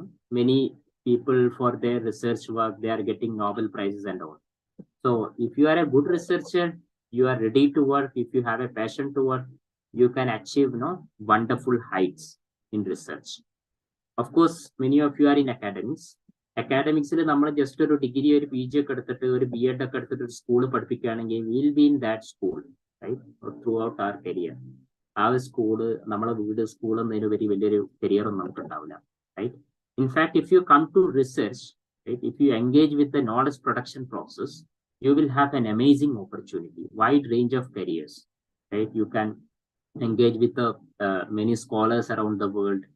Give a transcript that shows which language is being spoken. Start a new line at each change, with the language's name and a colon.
English: Many people for their research work, they are getting Nobel prizes and all. So if you are a good researcher, you are ready to work, if you have a passion to work, you can achieve wonderful heights in research. Of course, many of you are in academics.
Malayalam: അക്കാഡമിക്സിൽ നമ്മൾ just ഒരു degree, ഒരു PG ഒക്കെ എടുത്തിട്ട്, ഒരു BEd ഒക്കെ എടുത്തിട്ട് ഒരു school പഠിപ്പിക്കുകയാണെങ്കിൽ
English: Will be in that school, right, throughout അവർ കരിയർ.
Malayalam: ആ ഒരു സ്കൂള്, നമ്മളെ വീട് സ്കൂൾ എന്നതിനുപരി വലിയൊരു കരിയർ ഒന്നും നമുക്ക് ഉണ്ടാവില്ല, right?
English: In fact if you come to research, right, if you engage with the knowledge production process, you will have an amazing opportunity, wide range of careers, right? You can engage with many scholars around the world.